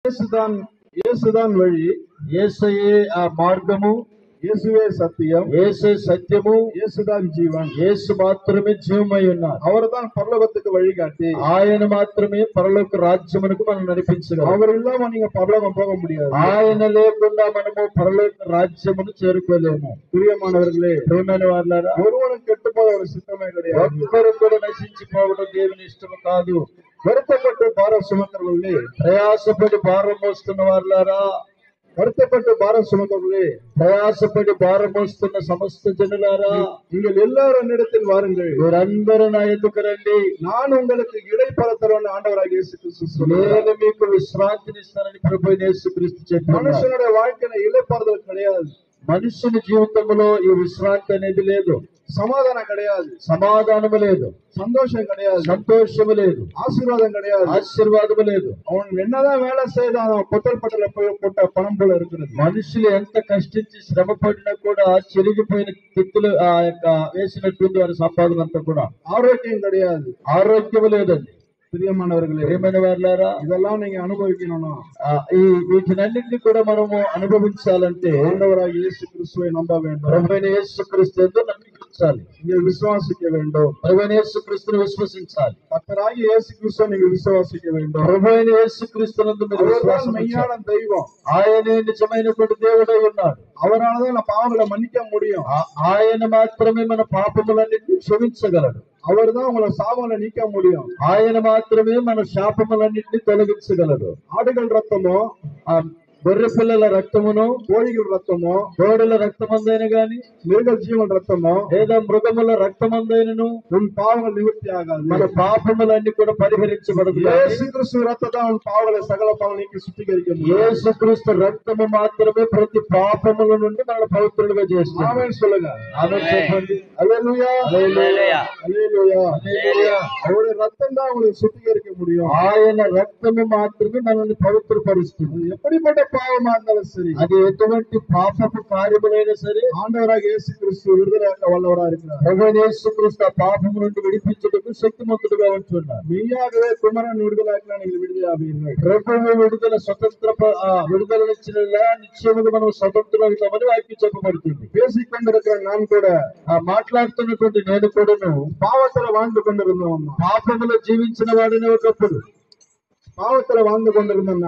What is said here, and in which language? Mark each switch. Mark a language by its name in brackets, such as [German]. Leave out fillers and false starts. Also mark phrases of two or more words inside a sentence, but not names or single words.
[Tamil] இயேசுதான் வழி, [Telugu] యేసయే ఆ మార్గము, [Tamil] இயேசுவே சத்தியம், [Telugu] యేసే సత్యము, [Tamil] இயேசுதான் ஜீவன். [Telugu] యేసు మాత్రమే జీవమై ఉన్నారు. [Tamil] அவர்தான் பரலோகத்துக்கு வழிகாட்டி. [Telugu] ఆయన మాత్రమే పరలోక రాజ్యమునకు మనం నడిపించగలరు. [Tamil] அவர் இல்லாம நீங்க பரலோகம் போக முடியாது. [Telugu] ఆయన లేకుండా మనము పరలోక రాజ్యమును చేరుకోలేము. [Tamil] பிரியமானவர்களே, [Telugu] ప్రియమైన వారలారా, [Tamil] ஒருவனும் கெட்டு போக ஒரு சித்தமே கிடையாது. [Telugu] ఒక్కరు కూడా నశించిపోవడం దేవుని ఇష్టము కాదు. [Tamil] வருத்தப்பட்டு பாரம் சுமக்கிறவர்களே, [Telugu] ప్రయాసపడి భారం మోస్తున్న వారలారా, [Tamil] வருத்தப்பட்டு பாரம் சுமக்கிறவர்களே, [Telugu] ప్రయాసపడి భారం మోస్తున్న సమస్త జనులారా, [Tamil] நீங்கள் எல்லாரும் என்னிடத்தில் வாருங்கள், [Telugu] మీరందరూ నా ఎదుకు రండి, [Tamil] நான் உங்களுக்கு இளைப்பாறுதல் ஆண்டவராகிய இயேசு கிறிஸ்து சொல்றார். [Telugu] నేను మీకు విశ్రాంతినిస్తానని ప్రభువైన యేసుక్రీస్తు చెప్పారు. [Tamil] மனுஷனுடைய வாழ்க்கையில இளைப்பாறுதல் கிடையாது. [Telugu] మనుషుని జీవితంలో ఈ విశ్రాంతి అనేది లేదు, [Tamil] சமாதானம் கிடையாது, [Telugu] సమాధానము లేదు, [Tamil] சந்தோஷம் கிடையாது, [Telugu] సంతోషము లేదు, [Tamil] ஆசீர்வாதம் கிடையாது, [Telugu] ఆశీర్వాదము లేదు. [Tamil] அவன் என்னதான் வேலை செய்தான் பொத்தல் பட்டல போட்ட பணம் போல இருக்கிறது. [Telugu] మనుషులు ఎంత కష్టించి శ్రమ పడినా కూడా చెరిగిపోయిన తిత్తులు ఆ యొక్క వేసినటువంటి వారి సంపాదన అంతా కూడా. [Tamil] ஆரோக்கியம் கிடையாது, [Telugu] ఆరోగ్యము లేదండి. [Tamil] பிரியமானவர்களே, [Telugu] ప్రియమైన వారలారా, [Tamil] இதெல்லாம் நீங்க அனுபவிக்கணும். [Telugu] వీటినన్నింటినీ కూడా మనము అనుభవించాలంటే [Tamil] ஆண்டவராகிய இயேசு கிறிஸ்துவை நம்ப வேண்டும், [Telugu] ప్రభువైన యేసుక్రీస్తు యందు నమ్మించాలి, [Tamil] நீங்கள் விசுவாசிக்க வேண்டும். [Telugu] ప్రభువైన యేసుక్రీస్తును విశ్వసించాలి, [Tamil] கர்த்தராகிய இயேசு கிறிஸ்துவை நீங்க விசுவாசிக்க வேண்டும். [Telugu] ప్రభువైన యేసుక్రీస్తునందు మీరు [Tamil] அவர்தான் [Telugu] విశ్వాసం [Tamil] மெய்யான தெய்வம். [Telugu] ఆయనే నిజమైనటువంటి దేవుడై ఉన్నాడు. [Tamil] அவரால்தான் நம்ம பாவங்களை மன்னிக்க முடியும். [Telugu] ఆయన మాత్రమే మన పాపములన్నింటినీ క్షమించగలడు. [Tamil] அவர்தான் உங்களை சாபங்களை நீக்க முடியும். [Telugu] ఆయన మాత్రమే మన శాపములన్నింటినీ తొలగించగలడు. [Tamil] ஆடுகள் ரத்தமோ, [Telugu] గొర్రె పిల్లల రక్తమును, [Tamil] கோழிகள் ரத்தமோ, [Telugu] కోడెల రక్తమందైన గాని, [Tamil] மிருக ஜீவன் ரத்தமோ, [Telugu] లేదా మృగముల రక్తమందైనను [Tamil] உன் பாவங்கள் நிவர்த்தி ஆகாது. [Telugu] మన పాపములన్నీ కూడా పరిహరించబడదు. [Tamil] இயேசு கிறிஸ்து ரத்தம் உன் பாவங்களை சகல பாவம் நீக்கி சுத்திகரிக்க முடியும். [Telugu] యేసుక్రీస్తు రక్తము మాత్రమే ప్రతి పాపముల నుండి మన పవిత్రులుగా చేస్తుంది. [Tamil] ஆமென் சொல்லுங்க. [Telugu] ఆమేన్ చెప్పండి. [Tamil] அல்லேலூயா, [Telugu] హల్లెలూయా, [Tamil] அல்லேலூயா, [Telugu] హల్లెలూయా. [Tamil] அவருடைய ரத்தம் தான் உங்களை சுத்திகரிக்க முடியும். [Telugu] ఆయన రక్తము మాత్రమే మనల్ని పవిత్రపరుస్తుంది. [Tamil] எப்படிப்பட்ட பாவமா இருந்தாலும் சரி, [Telugu] అది ఎటువంటి పాపపు కార్యములైనా సరే [Tamil] ஆண்டவராக இயேசு கிறிஸ்து விடுதலையாக்க வல்லவரா இருக்கிறார். [Telugu] ప్రభువైన యేసుక్రీస్తు ఆ పాపము నుండి విడిపించుటకు శక్తిమంతుడుగా ఉంటున్నాడు. [Tamil] மெய்யாகவே குமரன் விடுதலையாக்கினா நீங்கள் விடுதலையாவீர்கள். [Telugu] ప్రభువు విడుదల విడుదలనిచ్చినలా నిశ్చయముగా మనం స్వతంత్రులవుతామని వాక్యం చెప్పబడుతుంది. [Tamil] பேசிக்கொண்டிருக்கிற நான் கூட, [Telugu] మాట్లాడుతున్నటువంటి నేను కూడాను [Tamil] பாவத்துல வாழ்ந்து கொண்டிருந்தோம். [Telugu] పాపములో జీవించిన వాడిని [Tamil] பாவத்துல வாழ்ந்து கொண்டிருந்தேன்னா,